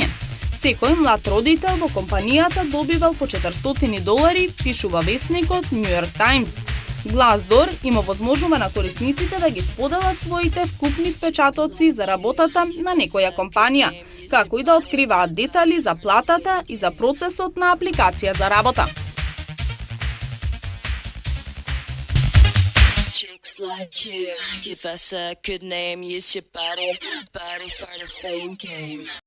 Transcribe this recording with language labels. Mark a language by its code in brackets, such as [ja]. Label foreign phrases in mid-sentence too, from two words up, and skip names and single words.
[mk] Секој млад родител во компанијата добивал по $400, пишува весникот New York Times. Glassdoor има возможува на корисниците да ги споделат своите вкупни впечатоци за работата на некоја компанија, како и да откриваат детали за платата и за процесот на апликација за работа. [en] Chicks like you, give us a good name, use your body for the fame game.